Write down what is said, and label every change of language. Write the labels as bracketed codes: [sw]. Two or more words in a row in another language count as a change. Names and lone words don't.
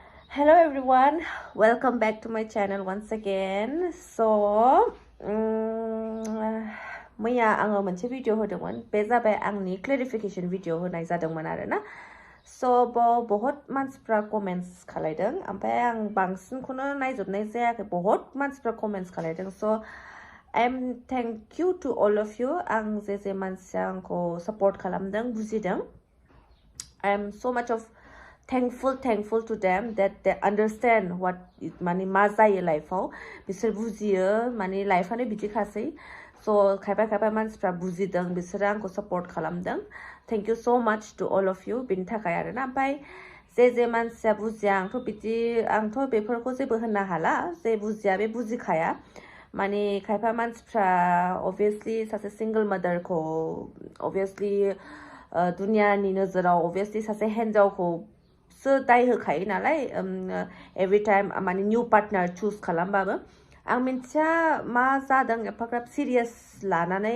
[en] Hello everyone, welcome back to my channel once again. So, [brx] मैया आङो मोनसे भिडिअ होदोंमोन बे जाबाय आंनि [en] clarification video [brx] होनाय जादोंमोन आरोना सो बहुत मानसिफ्रा कमेन्ट्स खालायदों ओमफ्राय आं बांसिनखौनो नायजोबनाय जायाखै बहुत मानसिफ्रा कमेन्ट्स खालायदों सो [en] I am thank you to all of you [brx] आं जे मानसिया आंखौ सपोर्ट खालामदों बुजिदों [en] I am so much of thankful to them that they understand [brx] what माने मा जायो लाइफआव बिसोर बुजियो माने लाइफआनो बिदिखासै सो खायफा मानसिफ्रा बुजिदों बिसोरो आंखौ सपोर्ट खालामदों [en] thank you so much to all of you [brx] बिनि थाखाय आरोना ओमफ्राय जे मानसिया बुजिया आंथ' बेफोरखौ जेबो होननो हाला जे बुजिया बे बुजिखाया माने खायफा मानसिफ्रा obviously सासे [en] single mother [brx] obviously दुनियानि नोजोराव obviously सासे हिन्जावखौ सो दाय होखायो नालाय [en] every time [brx] माने [en] new partner choose [brx] खालामबाबो आं मिन्थिया मा जादों एफाग्राब सिरियास लानानै